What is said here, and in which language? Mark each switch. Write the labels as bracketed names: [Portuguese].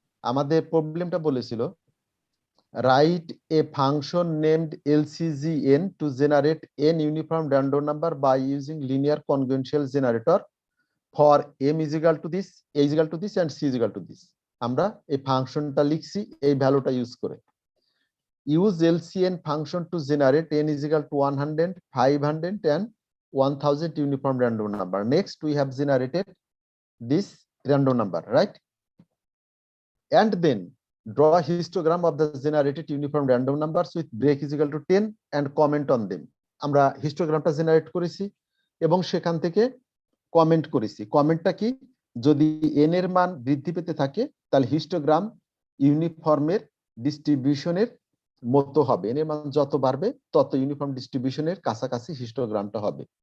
[Bangla] আমাদের প্রবলেমটা বলেছিল [English] Right a function named LCGN to generate n uniform random number by using linear conventional generator for m is equal to this, a is equal to this and c is equal to this। [Bangla] আমরা এই ফাংশনটা লিখছি এই ভ্যালুটা use করে। [English] Use LCN function to generate n is equal to 100, 500 and 1000 uniform random number. Next we have generated this random number, right? And then draw a histogram of the generated uniform random numbers with break is equal to 10 and comment on them. [Bangla] আমরা হিস্টোগ্রামটা generate করেছি এবং সেখান থেকে comment করেছি। কমেন্টটা কি? যদি n এর মান বৃদ্ধি পেতে থাকে তাহলে হিস্টোগ্রাম ইউনিফর্মের ডিস্ট্রিবিউশনের মতো হবে, n এর মান যত বাড়বে তত ইউনিফর্ম ডিস্ট্রিবিউশনের কাছাকাছি হিস্টোগ্রামটা হবে।